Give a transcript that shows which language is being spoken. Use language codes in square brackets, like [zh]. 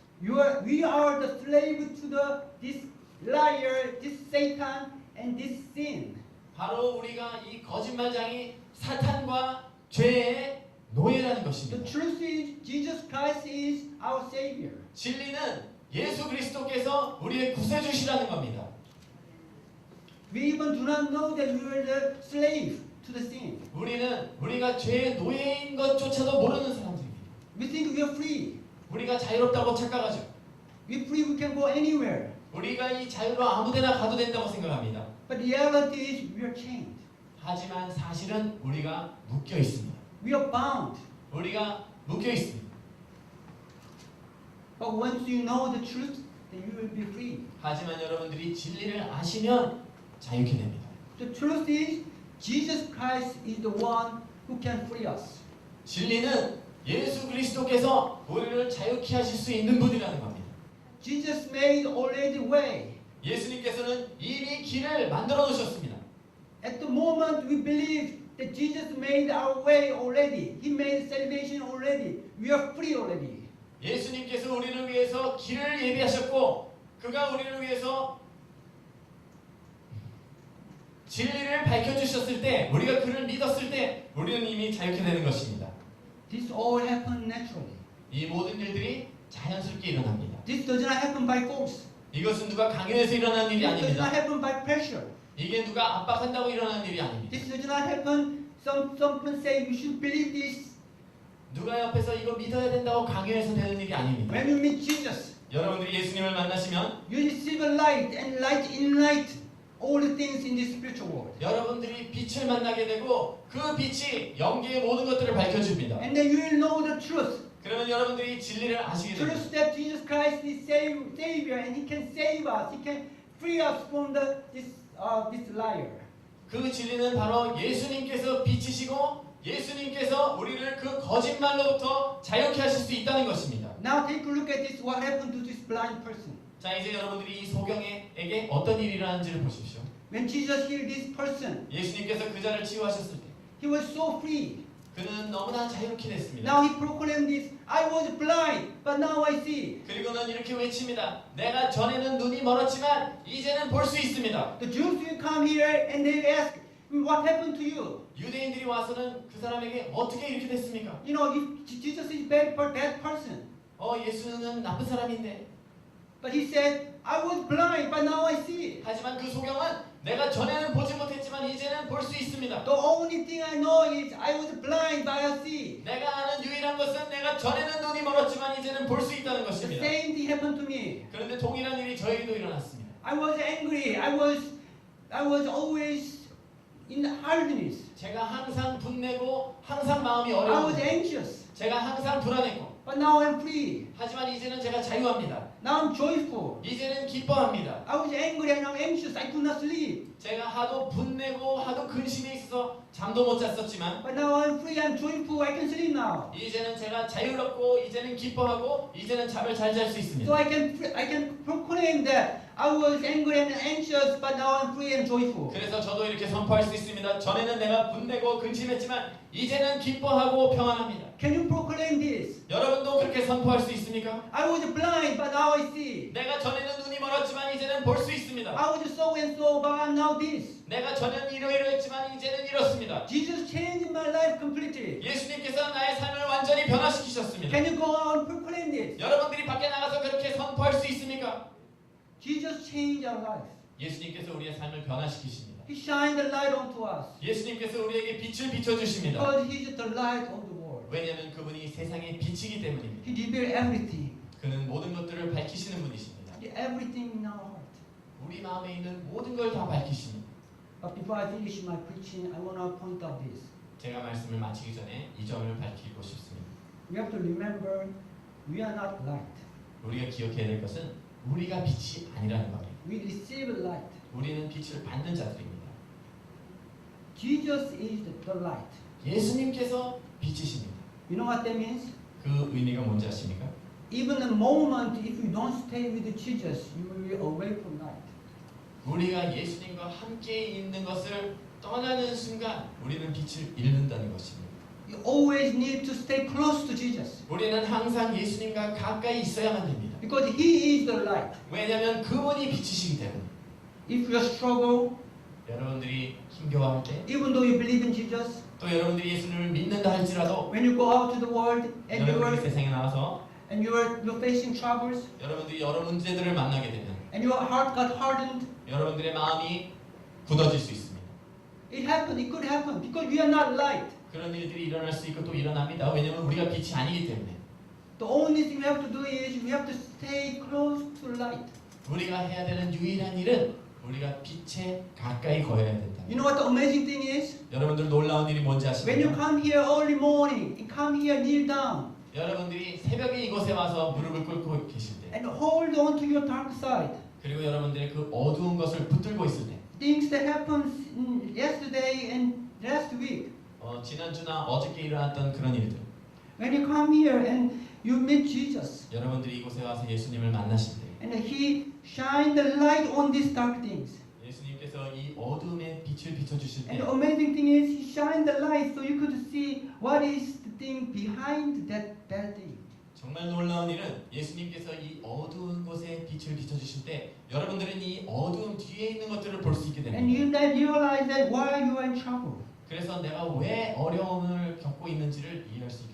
[en] we are the slave to this liar, this Satan, and this sin. [ko] 바로 우리가 이 거짓말장이 사탄과 죄의 노예라는 [en] The [ko] 것입니다. [en] truth is, Jesus Christ is our Savior. [ko] 진리는 예수 그리스도께서 우리의 구세주시라는 겁니다. [en] We even do not know that we are the slave to the sin. [ko] 우리가 죄의 노예인 것조차도 모르는 사람들입니다. [en] We think we are free. [ko] 우리가 자유롭다고 착각하죠. [en] We free, we can go anywhere. [ko] 우리가 이 자유로 아무데나 가도 된다고 생각합니다. [en] But the reality is, we are chained. [ko] 하지만 사실은 우리가 묶여 있습니다. [en] We are bound. [ko] 우리가 묶여 있습니다. [en] But once you know the truth, then you will be free. [ko] 하지만 여러분들이 진리를 아시면 자유케 됩니다. [en] The truth is, Jesus Christ is the one who can free us. [ko] 진리는 예수 그리스도께서 우리를 자유케 하실 수 있는 분이라는 겁니다. [en] Jesus made already way. [ko] 예수님께서는 이미 길을 만들어 놓으셨습니다. [en] At the moment we believe that Jesus made our way already. He made salvation already. We are free already. [ko] 예수님께서 우리를 위해서 길을 예비하셨고 그가 우리를 위해서 진리를 밝혀주셨을 때 우리가 그를 믿었을 때 우리는 이미 자유케 되는 것입니다. [en] This all happened naturally. [ko] 이 모든 일들이 자연스럽게 일어납니다. [en] This does not happen by force. [ko] 이것은 누가 강요해서 일어나는 일이 [en] This does not [ko] 아닙니다. [en] happen by pressure. [ko] 이게 누가 압박한다고 일어나는 일이 아닙니다. [en] This does not happen. Someone say you should believe this. [ko] 누가 옆에서 이거 믿어야 된다고 강요해서 되는 일이 아닙니다. [en] When you meet Jesus, [ko] 여러분들이 예수님을 만나시면 [en] you receive a light, and light enlighten all the things in this spiritual world. [ko] 여러분들이 빛을 만나게 되고 그 빛이 영계의 모든 것들을 밝혀줍니다. [en] And then you will know the truth. [ko] 그러면 여러분들이 진리를 아시게 됩니다. [en] Truth that Jesus Christ is Savior, and He can save us. He can free us from this liar. [ko] 그 진리는 바로 예수님께서 빛이시고 예수님께서 우리를 그 거짓말로부터 자유케 하실 수 있다는 것입니다. [en] Now take a look at this. What happened to this blind person? [ko] 자, 이제 여러분들이 이 소경에게 어떤 일이 일어나는지를 보십시오. [en] When Jesus healed this person, [ko] 예수님께서 그 자를 치유하셨을 때 [en] he was so free. [ko] 그는 너무나 자유롭게 됐습니다. [en] Now he proclaimed this. I was blind, but now I see. [ko] 그리고는 이렇게 외칩니다. 내가 전에는 눈이 멀었지만 이제는 볼 수 있습니다. [en] The Jews will come here and they ask, what happened to you? [ko] 유대인들이 와서는 그 사람에게 어떻게 이렇게 됐습니까? [en] You know, if Jesus is bad person. [ko] 예수는 나쁜 사람인데. [en] But he said, I was blind, but now I see. [ko] 하지만 그 소경은 내가 전에는 보지 못했지만 이제는 볼 수 있습니다. [en] The only thing I know is I was blind, but I see. [ko] 내가 아는 유일한 것은 내가 전에는 눈이 멀었지만 이제는 볼 수 있다는 [en] The [ko] 것입니다. [en] same thing happened to me. [ko] 그런데 동일한 일이 저에게도 일어났습니다. [en] I was angry. I was always in hardness. [ko] 제가 항상 분내고 항상 마음이 [en] I was [ko] 어려웠고 [en] anxious. [ko] 제가 항상 불안했고 [en] But now I'm free. [ko] 하지만 이제는 제가 자유합니다. [en] Now I'm joyful. [ko] 이제는 기뻐합니다. [en] I was angry and I'm anxious. I could not sleep. [ko] 제가 하도 분내고 하도 근심이 있어서 잠도 못 잤었지만 [en] But now I'm free. I'm joyful. I can sleep now. [ko] 이제는 제가 자유롭고 이제는 기뻐하고 이제는 잠을 잘 잘 수 [en] So [ko] 있습니다. [en] I can proclaim that I was angry and anxious, but now I'm free and joyful. [ko] 그래서 저도 이렇게 선포할 수 있습니다. 전에는 내가 분내고 근심했지만 이제는 기뻐하고 평안합니다. [en] Can you proclaim this? [ko] 여러분도 그렇게 선포할 수 있습니까? [en] I was blind, but now I see. [ko] 내가 전에는 눈이 멀었지만 이제는 볼 수 있습니다. [en] I was so and so, but I'm now this. [ko] 내가 전에는 이러이러했지만 이제는 이렇습니다. [en] Jesus changed my life completely. [ko] 예수님께서 나의 삶을 완전히 변화시키셨습니다. [en] Can you go out and proclaim this? [ko] 여러분들이 밖에 나가서 그렇게 선포할 수 있습니까? [en] Jesus changed our life. [ko] 예수님께서 우리의 삶을 변화시키십니다. [en] He shined the light onto us. [ko] 예수님께서 우리에게 빛을 비춰주십니다. [en] Because He is the light of the world. [ko] 왜냐하면 그분이 세상의 빛이기 때문입니다. [en] He revealed everything. [ko] 그는 모든 것들을 밝히시는 분이십니다. [en] Everything in our heart. [ko] 우리 마음에 있는 모든 걸 다 밝히십니다. [en] But before I finish my preaching, I want to point out this. [ko] 제가 말씀을 마치기 전에 이 점을 밝히고 싶습니다. [en] We have to remember we are not light. [ko] 우리가 기억해야 될 것은 우리가 빛이 아니라는 겁니다. [en] We receive light. [ko] 우리는 빛을 받는 자들입니다. [en] Jesus is the light. [ko] 예수님께서 빛이십니다. [en] You know what that means? [ko] 그 의미가 뭔지 아십니까? [en] Even a moment, if you don't stay with Jesus, you will be away from light. [ko] 우리가 예수님과 함께 있는 것을 떠나는 순간 우리는 빛을 잃는다는 것입니다. [en] You always need to stay close to Jesus [ko] 우리는 항상 예수님과 가까이 있어야만 됩니다. [en] because He is the light. [ko] 왜냐하면 그분이 빛이시기 때문에. [en] If you struggle, [ko] 여러분들이 힘겨워할 때, [en] even though you believe in Jesus, [ko] 또 여러분들이 예수님을 믿는다 할지라도 [en] when you go out to the world and [ko] 여러분들이 세상에 나와서 [en] you're facing troubles [ko] 여러분들이 여러 문제들을 만나게 되면 [en] and your heart got hardened, [ko] 여러분들의 마음이 굳어질 수 있습니다. [en] it happened. It could happen because we are not light. [ko] 그런 일들이 일어날 수 있고 또 일어납니다. 왜냐하면 우리가 빛이 아니기 때문에. [en] The only thing we have to do is we have to stay close to light. [ko] 우리가 해야 되는 유일한 일은 우리가 빛에 가까이 거해야 된다. [en] You know what the amazing thing is? [ko] 여러분들 놀라운 일이 뭔지 [en] When you [ko] 아십니까? [en] come here early morning, you come here, kneel down, [ko] 여러분들이 새벽에 이곳에 와서 무릎을 꿇고 계실 때, [en] and hold on to your dark side. [ko] 그리고 여러분들의 그 어두운 것을 붙들고 있을 때, [en] Things that happened yesterday and last week. [ko] 지난주나 어저께 일어났던 그런 일들, [en] When you come here and you meet Jesus, [ko] 여러분들이 이곳에 와서 예수님을 만나실 때, [en] and He shine the light on these dark things. [ko] 예수님께서 이 어둠에 빛을 비춰주실 [en] And [ko] 때, [en] the amazing thing is, He shine the light so you could see what is the thing behind that bad thing. [ko] 정말 놀라운 일은 예수님께서 이 어두운 곳에 빛을 비춰주실 때 여러분들은 이 어두움 뒤에 있는 것들을 볼 수 있게 [en] And [ko] 됩니다. [en] you then realize that why you are in trouble, [ko] 그래서 내가 왜 어려움을 겪고 있는지를 이해할 수 있게